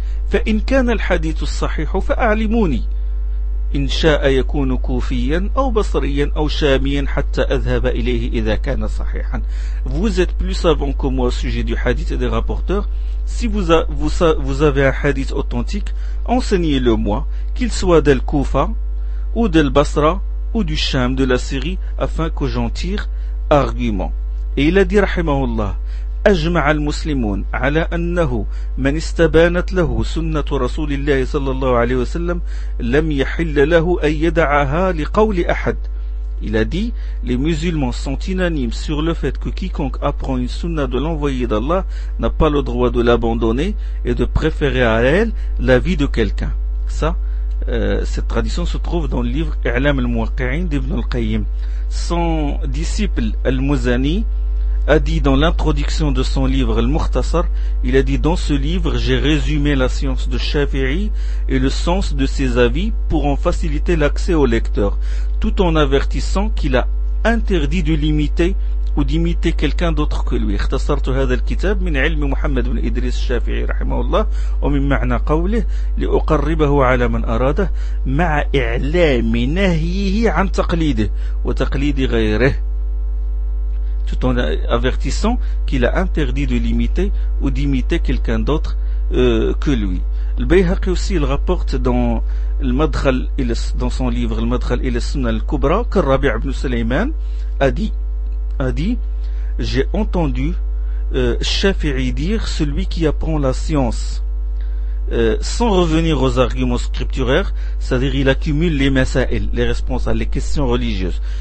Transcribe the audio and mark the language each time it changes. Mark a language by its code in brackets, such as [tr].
[ar] فَإِنْ كَانَ الْحَدِيثُ الصَّحِيحُ فَأَعْلِمُونِي إِنْ شَاءَ يَكُونُ كُوفِيًّا أَوْ بَصْرِيًّا أَوْ شَامِيًّا حَتَّى أَذْهَبَ إِلَيْهِ إِذَا كَانَ صَحِيحًا. [fr] Vous êtes plus savant que moi au sujet du hadith et des rapporteurs. Si vous avez un hadith authentique, enseignez-le-moi, qu'il soit d'El Koufa ou d'El Basra ou du Sham de la Syrie, afin que j'en tire argument. Et il a dit, rahimahullah, [ar] أجمع المسلمون على أنه من استبانت له سنة رسول الله صلى الله عليه وسلم لم يحل له أن يدعها لقول أحد. [fr] Il a dit, les musulmans sont unanimes sur le fait que quiconque apprend une sunna de l'envoyé d'Allah n'a pas le droit de l'abandonner et de préférer à elle la vie de quelqu'un. Ça, cette tradition se trouve dans le livre I'lam al-Muwaqqi'in d'Ibn al-Qayyim. Son disciple al-Muzani a dit dans l'introduction de son livre Al-Mukhtasar, il a dit, dans ce livre j'ai résumé la science de Shafi'i et le sens de ses avis pour en faciliter l'accès au lecteur, tout en avertissant qu'il a interdit de l'imiter ou d'imiter quelqu'un d'autre que lui. [ar] اختصرت هذا الكتاب من علم محمد بن إدريس الشافعي رحمه الله ومن معنى قوله لأقربه على من أراده مع إعلام نهيه عن تقليده وتقليد غيره. [fr] Tout en avertissant qu'il a interdit de l'imiter ou d'imiter quelqu'un d'autre que lui. Le Bayhaqi aussi il rapporte dans le Madkhal, dans son livre le Madkhal il Sunna al Kubra, que Rabi ibn Sulayman a dit, j'ai entendu Shafi'i dire, celui qui apprend la science sans revenir aux arguments scripturaires, c'est-à-dire il accumule les masa'il, les responsables, les questions religieuses.